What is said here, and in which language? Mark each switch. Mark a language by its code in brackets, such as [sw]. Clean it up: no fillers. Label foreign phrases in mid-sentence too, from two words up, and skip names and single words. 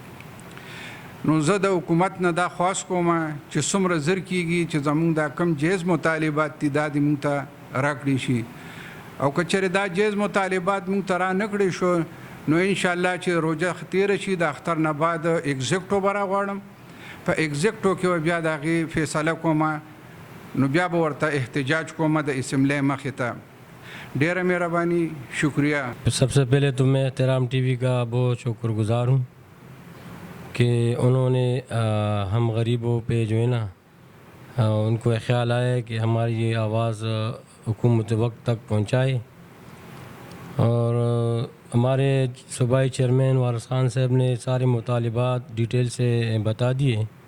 [ps] نو زه د حکومت نه دا خواست کوم چې څومره زر کېږي چې زموږ دا کم جایز مطالبات دي دا دې موږ ته راکړي شي او که چېرې دا جایز مطالبات موږ ته را نه کړی شو نو انشاءالله چې روژه تېره شي د اختر نه بعد ایگزیکټو به راغواړم. په ایگزیکټو کې به بیا د هغې فیصله کومه نو بیا به ورته احتجاج کومه د اسمبلی مخې ته. ډېره مهرباني شکریہ. [ur] سب سے پہلے تو میں احترام ٹی وی کا بہت شکر گزار ہوں کہ انہوں نے ہم غریبوں پہ جو ہے نا ان کو خیال آیا کہ ہماری یہ آواز حکومت وقت تک پہنچائے اور ہمارے صوبائی چیئرمین وارث خان صاحب نے سارے مطالبات ڈیٹیل سے بتا دیے.